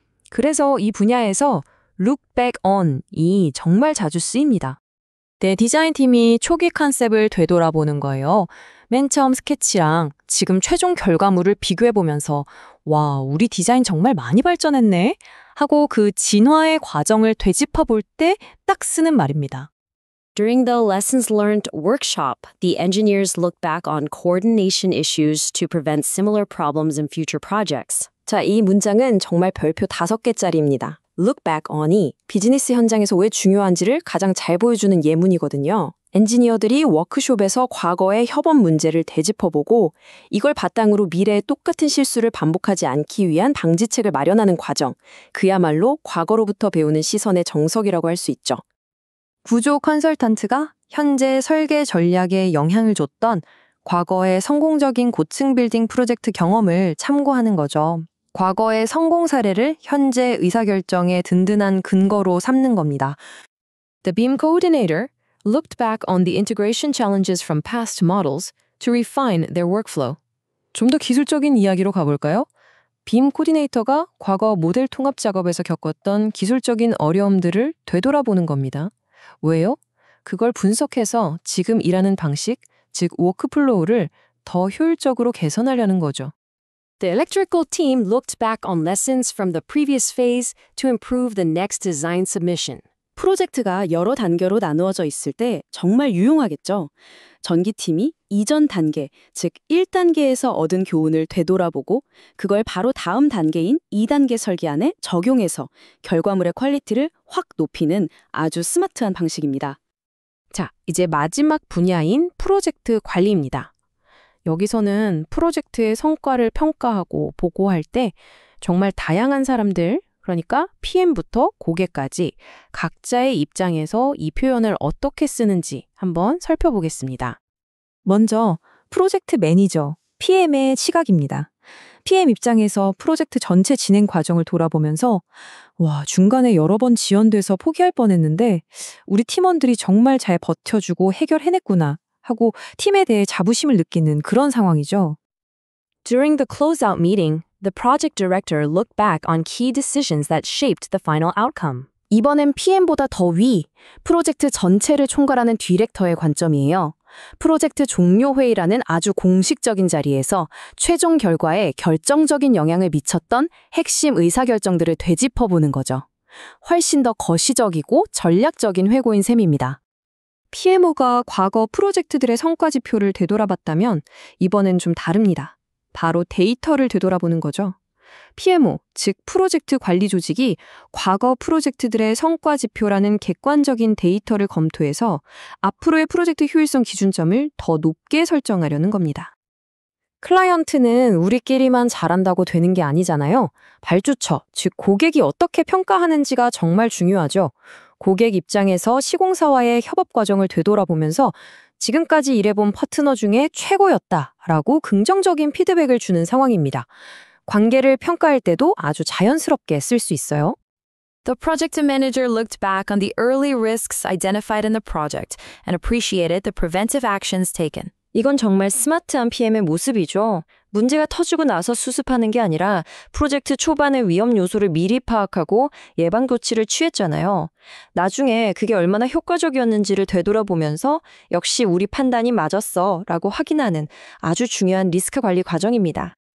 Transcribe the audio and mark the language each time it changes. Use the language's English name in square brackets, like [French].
[Korean] 그래서 이 분야에서 [English] look back on [Korean] 이 정말 자주 쓰입니다. 네, 디자인팀이 초기 컨셉을 되돌아보는 거예요. 맨 처음 스케치랑 지금 최종 결과물을 비교해보면서 와, 우리 디자인 정말 많이 발전했네 하고 그 진화의 과정을 되짚어볼 때 딱 쓰는 말입니다. [English] During the lessons learned workshop, the engineers looked back on coordination issues to prevent similar problems in future projects. [Korean] 자, 이 문장은 정말 별표 5개짜리입니다. [English] look back on [Korean] 이 비즈니스 현장에서 왜 중요한지를 가장 잘 보여주는 예문이거든요. 엔지니어들이 워크숍에서 과거의 협업 문제를 되짚어보고 이걸 바탕으로 미래에 똑같은 실수를 반복하지 않기 위한 방지책을 마련하는 과정. 그야말로 과거로부터 배우는 시선의 정석이라고 할 수 있죠. 구조 컨설턴트가 현재 설계 전략에 영향을 줬던 과거의 성공적인 고층 빌딩 프로젝트 경험을 참고하는 거죠. 과거의 성공 사례를 현재 의사결정의 든든한 근거로 삼는 겁니다. [English] The BEAM coordinator looked back on the integration challenges from past models to refine their workflow. [Korean] 좀 더 기술적인 이야기로 가볼까요? 빔 코디네이터가 과거 모델 통합 작업에서 겪었던 기술적인 어려움들을 되돌아보는 겁니다. 왜요? 그걸 분석해서 지금 일하는 방식, 즉 워크플로우를 더 효율적으로 개선하려는 거죠. [English] The electrical team looked back on lessons from the previous phase to improve the next design submission. [Korean] 프로젝트가 여러 단계로 나누어져 있을 때 정말 유용하겠죠. 전기팀이 이전 단계, 즉 1단계에서 얻은 교훈을 되돌아보고 그걸 바로 다음 단계인 2단계 설계안에 적용해서 결과물의 퀄리티를 확 높이는 아주 스마트한 방식입니다. 자, 이제 마지막 분야인 프로젝트 관리입니다. 여기서는 프로젝트의 성과를 평가하고 보고할 때 정말 다양한 사람들, 그러니까 PM부터 고객까지 각자의 입장에서 이 표현을 어떻게 쓰는지 한번 살펴보겠습니다. 먼저 프로젝트 매니저, PM의 시각입니다. PM 입장에서 프로젝트 전체 진행 과정을 돌아보면서 중간에 여러 번 지연돼서 포기할 뻔했는데 우리 팀원들이 정말 잘 버텨주고 해결해냈구나 하고 팀에 대해 자부심을 느끼는 그런 상황이죠. [English] During the closeout meeting, the project director looked back on key decisions that shaped the final outcome. [Korean] 이번엔 PM보다 더 위, 프로젝트 전체를 총괄하는 디렉터의 관점이에요. 프로젝트 종료 회의라는 아주 공식적인 자리에서 최종 결과에 결정적인 영향을 미쳤던 핵심 의사결정들을 되짚어보는 거죠. 훨씬 더 거시적이고 전략적인 회고인 셈입니다. PMO가 과거 프로젝트들의 성과 지표를 되돌아봤다면 이번엔 좀 다릅니다. 바로 데이터를 되돌아보는 거죠. PMO, 즉 프로젝트 관리 조직이 과거 프로젝트들의 성과 지표라는 객관적인 데이터를 검토해서 앞으로의 프로젝트 효율성 기준점을 더 높게 설정하려는 겁니다. 클라이언트는 우리끼리만 잘한다고 되는 게 아니잖아요. 발주처, 즉 고객이 어떻게 평가하는지가 정말 중요하죠. 고객 입장에서 시공사와의 협업 과정을 되돌아보면서 지금까지 일해본 파트너 중에 최고였다라고 긍정적인 피드백을 주는 상황입니다. 관계를 평가할 때도 아주 자연스럽게 쓸 수 있어요. [English] The project manager looked back on the early risks identified in the project and appreciated the preventive actions taken. [Korean] 이건 정말 스마트한 PM의 모습이죠. 문제가 터지고 나서 수습하는 게 아니라 프로젝트 초반의 위험 요소를 미리 파악하고 예방 조치를 취했잖아요. 나중에 그게 얼마나 효과적이었는지를 되돌아보면서 역시 우리 판단이 맞았어 라고 확인하는 아주 중요한 리스크 관리 과정입니다.